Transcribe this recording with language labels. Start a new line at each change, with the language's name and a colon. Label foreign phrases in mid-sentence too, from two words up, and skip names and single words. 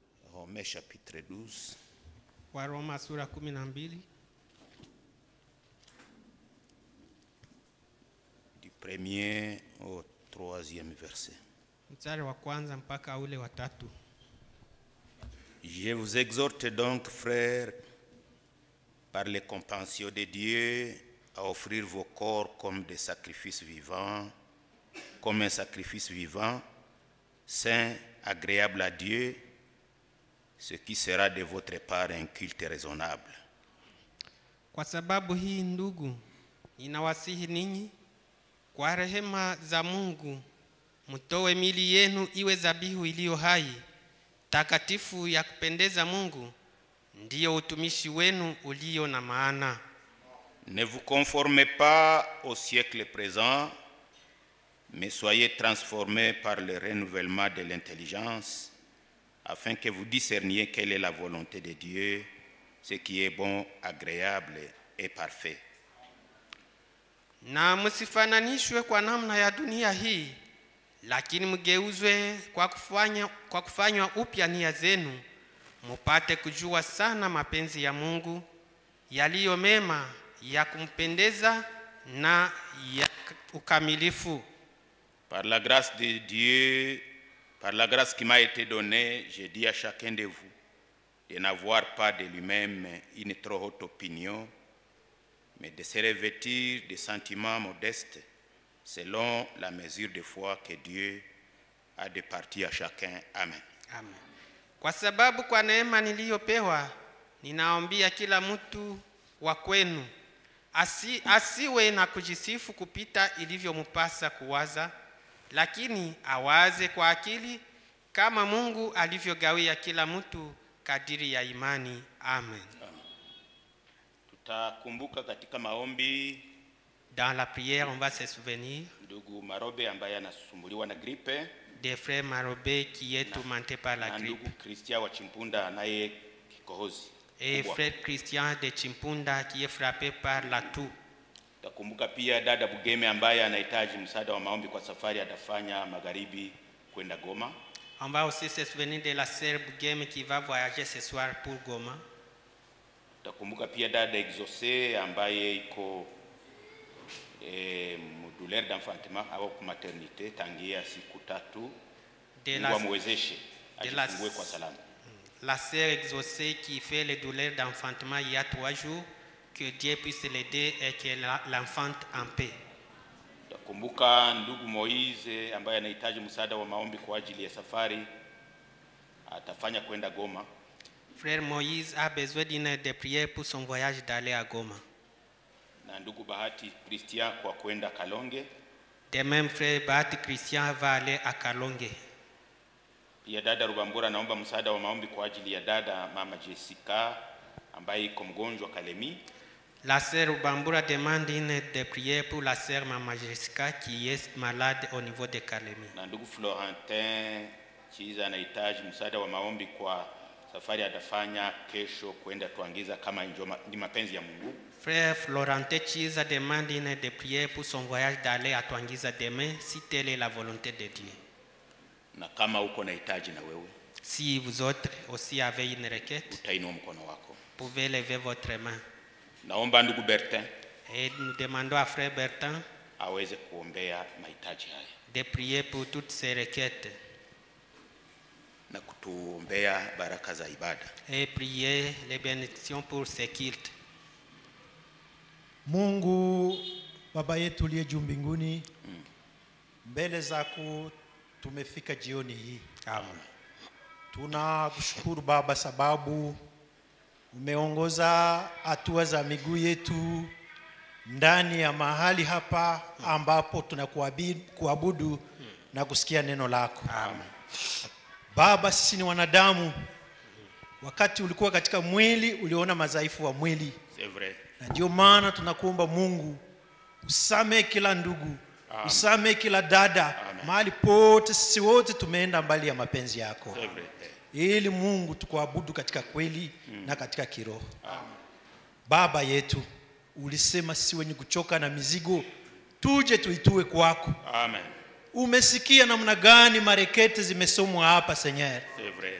French: Romains chapitre 12,
Swahili: Waroma sura 12
French: du 1er au 3e verset.
Swahili: mstari wa kwanza mpaka ule wa 3.
French: Je vous exhorte donc, frères, par les compassions de Dieu, à offrir vos corps comme des sacrifices vivants, comme un sacrifice vivant, saint, agréable à Dieu, ce qui sera de votre part un culte raisonnable.
Swahili: Kwa sababu hii ndugu, ninawasihi ninyi kwa rehema za Mungu, mtoe mili yenu iwe dhabihu iliyo hai, takatifu ya kupendeza Mungu, ndiyo utumishi wenu ulio na maana.
French: Ne vous conformez pas au siècle présent, mais soyez transformés par le renouvellement de l'intelligence, afin que vous discerniez quelle est la volonté de Dieu, ce qui est bon, agréable et parfait.
Swahili: Na msifananishwe kwa namna ya dunia hii, lakini mgeuzwe kwa kufanywa upya nia zenu, mupate kujua sana mapenzi ya Mungu, yaliyo mema, ya kumpendeza na ya ukamilifu.
French: Par la grâce de Dieu, par la grâce qui m'a été donnée, je dis à chacun de vous de n'avoir pas de lui-même une trop haute opinion, mais de se revêtir de sentiments modestes selon la mesure de foi que Dieu a départie à chacun. Amen. Amen.
Swahili: Kwa sababu kwa neema niliyopewa, ninaombia kila mtu wa kwenu asiwe na kujisifu kupita ilivyompasa kuwaza, lakini awaze kwa akili kama Mungu alivyogawia kila mtu kadiri ya imani. Amen. Tutakumbuka katika maombi
French: Dans la prière, on va se souvenir
Swahili: ndugu Marobe ambaye anasumbuliwa na gripe,
French: des frères Marobé qui est tourmenté par la
Swahili: na
French: grippe,
Swahili: ndugu Christian wa Chimpunda anaye kikohozi
French: et
Swahili: kubwa.
French: frère Christian de Chimpunda qui est frappé par la toux.
Swahili: Tutakumbuka pia dada Bugeme ambaye anahitaji msaada wa maombi kwa safari atafanya magharibi kwenda Goma.
French: On va aussi se souvenir de la sœur Bugeme qui va voyager ce soir pour Goma.
Swahili: Tutakumbuka pia dada Exaucé ambaye iko
French: douleur d'enfantement
Swahili: au kwa maternité tangia siku 3. Mungu amwezeshe ajifungue kwa salama.
French: La sœur Exaucée qui fait les douleurs d'enfantement il y a 3 jours, que Dieu puisse l'aider et que l'enfante en paix.
Swahili: Tutakumbuka ndugu Moise ambaye anahitaji msaada wa maombi kwa ajili ya safari atafanya kwenda Goma.
French: Frère Moïse a besoin d'une aide de prière pour son voyage d'aller à Goma.
Swahili: Na ndugu Bahati Christian kwa kwenda Kalonge.
French: De même, frère Bahati Christian va aller à Kalonge.
Swahili: Pia dada Rubambura naomba msaada wa maombi kwa ajili ya dada mama Jessica ambaye iko mgonjwa Kalemi.
French: La sœur Rubambura demande une aide de prière pour la sœur Mama Jessica qui est malade au niveau de Kalemi.
Swahili: Na ndugu Florentin Chiza anahitaji msaada wa maombi kwa safari atafanya kesho kwenda Twangiza kama ni mapenzi ya Mungu.
French: Frère Florentin Chiza demande une aide de prière pour son voyage d'aller à Twangiza demain si telle est la volonté de Dieu.
Swahili: Na kama uko na hitaji na wewe,
French: si vous autres aussi avez une requête,
Swahili: utainua mkono wako.
French: pouvez lever votre main.
Swahili: Naomba ndugu Bertin
French: Et nous demandons à frère Bertin
Swahili: aweze kuombea mahitaji haya
French: de prier pour toutes ces requêtes
Swahili: na kutuombea baraka za ibada.
French: et prier les bénédictions pour ces cultes.
Swahili: Mungu Baba yetu uliye juu mbinguni, mbele zako tumefika jioni hii. Amen. Tunakushukuru Baba sababu umeongoza hatua za miguu yetu ndani ya mahali hapa ambapo tunakuabudu na kusikia neno lako. Amen. Baba, sisi ni wanadamu. Wakati ulikuwa katika mwili uliona madhaifu wa mwili.
French: C'est vrai.
Swahili: Na ndio maana tunakuomba Mungu usamehe kila ndugu, usamehe kila dada, mahali pote sisi wote tumeenda mbali ya mapenzi yako.
French: C'est vrai.
Swahili: Ili Mungu tukuabudu katika kweli na katika kiroho. Baba yetu, ulisema sisi wenye kuchoka na mizigo tuje tuitue kwako. Amen. Umesikia namna gani marekete zimesomwa hapa Seigneur.
French: C'est vrai. frères.